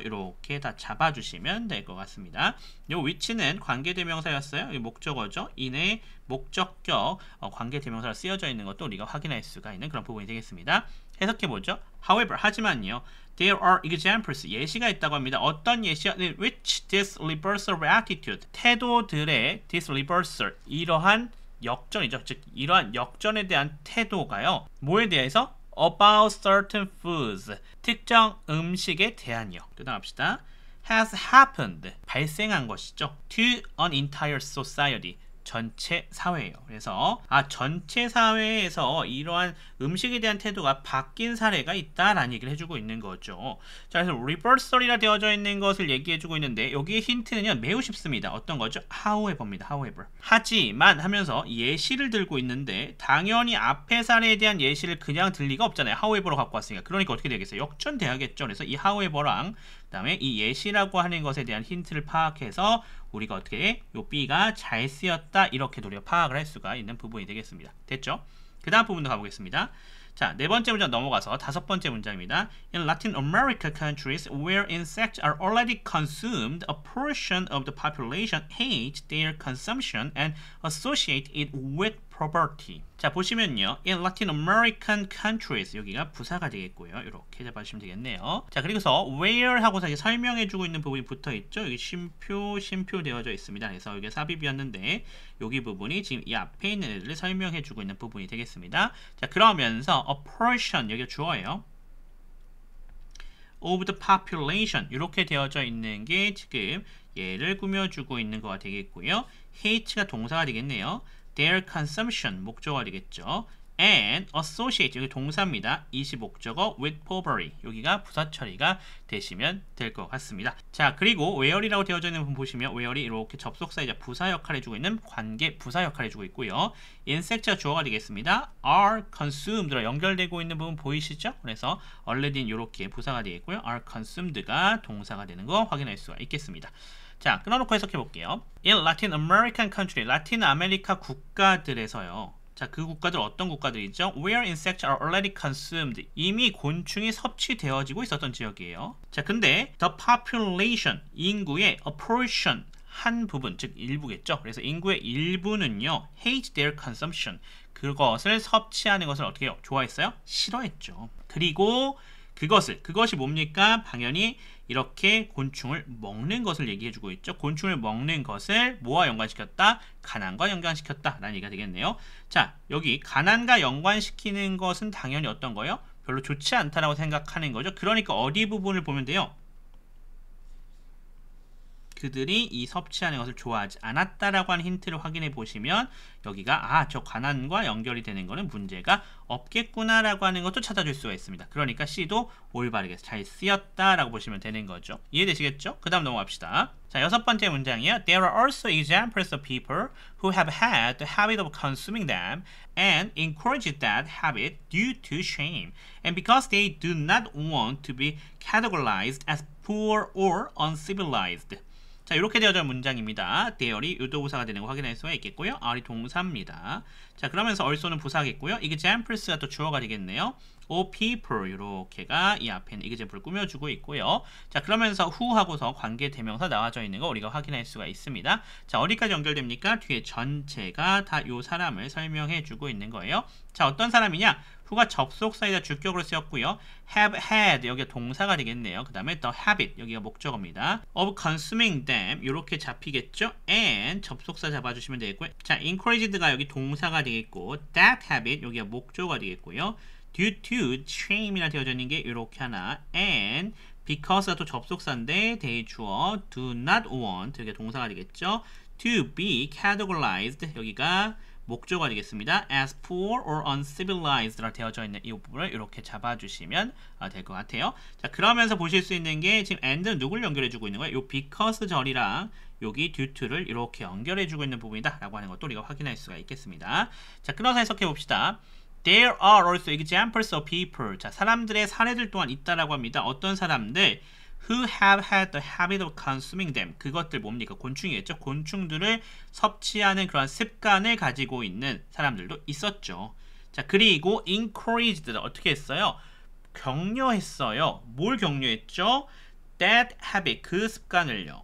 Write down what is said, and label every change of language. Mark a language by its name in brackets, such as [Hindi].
[Korean] 이렇게 다 잡아주시면 될 것 같습니다. 요 which는 관계대명사였어요. 이 목적어죠. in의 목적격 관계대명사로 쓰여져 있는 것도 우리가 확인할 수가 있는 그런 부분이 되겠습니다. 해석해보죠. [English] However, [Korean] 하지만요. [English] There are examples, [Korean] 예시가 있다고 합니다. 어떤 예시요? [English] In which this reversal of attitude, [Korean] 태도들의 [English] this reversal, [Korean] 이러한 역전이죠. 즉, 이러한 역전에 대한 태도가요. 뭐에 대해서? [English] About certain foods, [Korean] 특정 음식에 대한요. 또 나갑시다. [English] Has happened, [Korean] 발생한 것이죠. [English] To an entire society, [Korean] 전체 사회예요. 그래서 전체 사회에서 이러한 음식에 대한 태도가 바뀐 사례가 있다라는 얘기를 해주고 있는 거죠. 자, 그래서 reversal이라 되어져 있는 것을 얘기해주고 있는데 여기에 힌트는요 매우 쉽습니다. 어떤 거죠? however입니다. however. 하지만 하면서 예시를 들고 있는데 당연히 앞의 사례에 대한 예시를 그냥 들 리가 없잖아요. however로 갖고 왔으니까. 그러니까 어떻게 되겠어요? 역전돼야겠죠. 그래서 이 however랑 그 다음에 이 예시라고 하는 것에 대한 힌트를 파악해서 우리가 어떻게 요 B가 잘 쓰였다 이렇게 우리가 파악을 할 수가 있는 부분이 되겠습니다. 됐죠? 그 다음 부분도 가보겠습니다. 자, 네 번째 문장 넘어가서 다섯 번째 문장입니다. [English] In Latin America countries where insects are already consumed, a portion of the population hate their consumption and associate it with [Korean] poverty. 자, 보시면요. [English] In Latin American countries. [Korean] 여기가 부사가 되겠고요. 이렇게 잡아주시면 되겠네요. 자, 그리고서 where 하고서 이제 설명해주고 있는 부분이 붙어 있죠. 여기 쉼표 되어져 있습니다. 그래서 여기 삽입이었는데 여기 부분이 지금 이 앞에 있는 애들을 설명해주고 있는 부분이 되겠습니다. 자, 그러면서 a portion 여기가 주어예요. [English] of the population [Korean] 이렇게 되어져 있는 게 지금 얘를 꾸며주고 있는 거가 되겠고요. hate가 동사가 되겠네요. [English] their consumption [Korean] 목적어가 되겠죠. and associate 여기 동사입니다. 이시 목적어 [English] with poverty [Korean] 여기가 부사 처리가 되시면 될 것 같습니다. 자, 그리고 where이라고 되어져 있는 부분 보시면 where이 이렇게 접속사이자 부사 역할을 해주고 있는 관계 부사 역할을 해주고 있고요. insect가 주어가 되겠습니다. [English] are consumed [Korean] 로 연결되고 있는 부분 보이시죠? 그래서 already 이렇게 부사가 되겠고요. [English] are consumed [Korean] 가 동사가 되는 거 확인할 수가 있겠습니다. 자, 끊어놓고 해석해 볼게요. [English] In Latin American country, [Korean] 라틴 아메리카 국가들에서요. 자, 그 국가들 어떤 국가들이죠? [English] Where insects are already consumed. [Korean] 이미 곤충이 섭취되어지고 있었던 지역이에요. 자, 근데 [English] the population, [Korean] 인구의 [English] a portion, [Korean] 한 부분, 즉 일부겠죠. 그래서 인구의 일부는요, [English] hate their consumption. [Korean] 그것을 섭취하는 것을 어떻게 해요? 좋아했어요? 싫어했죠. 그리고 그것이 뭡니까? 당연히 이렇게 곤충을 먹는 것을 얘기해주고 있죠. 곤충을 먹는 것을 뭐와 연관시켰다? 가난과 연관시켰다 라는 얘기가 되겠네요. 자, 여기 가난과 연관시키는 것은 당연히 어떤 거예요? 별로 좋지 않다라고 생각하는 거죠. 그러니까 어디 부분을 보면 돼요? 그들이 이 섭취하는 것을 좋아하지 않았다라고 하는 힌트를 확인해 보시면 여기가 저 가난과 연결이 되는 거는 문제가 없겠구나라고 하는 것도 찾아줄 수가 있습니다. 그러니까 C도 올바르게 잘 쓰였다라고 보시면 되는 거죠. 이해되시겠죠? 그 다음 넘어갑시다. 자, 여섯 번째 문장이요. [English] There are also examples of people who have had the habit of consuming them and encourage that habit due to shame and because they do not want to be categorized as poor or uncivilized. [Korean] 자, 이렇게 되어져 문장입니다. there이 유도부사가 되는 거 확인할 수가 있겠고요. are이 동사입니다. 자, 그러면서 also는 부사겠고요. examples가 또 주어가 되겠네요. [English] of people [Korean] 이렇게가 이 앞에 있는 example을 꾸며주고 있고요. 자, 그러면서 who 하고서 관계 대명사 나와져 있는 거 우리가 확인할 수가 있습니다. 자, 어디까지 연결됩니까? 뒤에 전체가 다 요 사람을 설명해 주고 있는 거예요. 자, 어떤 사람이냐? who가 접속사이다 주격으로 쓰였고요. [English] have had [Korean] 여기가 동사가 되겠네요. 그 다음에 [English] the habit [Korean] 여기가 목적어입니다. [English] of consuming them [Korean] 이렇게 잡히겠죠. and 접속사 잡아주시면 되겠고요. 자, encouraged가 여기 동사가 되겠고 [English] that habit [Korean] 여기가 목적어가 되겠고요. [English] due to shame [Korean] 이라 되어져 있는 게 이렇게 하나 and because가 또 접속사인데 they 주어 [English] do not want [Korean] 여기가 동사가 되겠죠. [English] to be categorized [Korean] 여기가 목적어가 되겠습니다. [English] as poor or uncivilized [Korean] 라 되어져 있는 이 부분을 이렇게 잡아주시면 될 것 같아요. 자, 그러면서 보실 수 있는 게 지금 and는 누굴 연결해주고 있는 거예요? 요 because 절이랑 여기 due to를 이렇게 연결해주고 있는 부분이다 라고 하는 것도 우리가 확인할 수가 있겠습니다. 자, 끊어서 해석해 봅시다. [English] There are also examples of people. [Korean] 자, 사람들의 사례들 또한 있다라고 합니다. 어떤 사람들? [English] Who have had the habit of consuming them. [Korean] 그것들 뭡니까? 곤충이겠죠. 곤충들을 섭취하는 그런 습관을 가지고 있는 사람들도 있었죠. 자, 그리고 encouraged 어떻게 했어요? 격려했어요. 뭘 격려했죠? [English] That habit [Korean] 그 습관을요.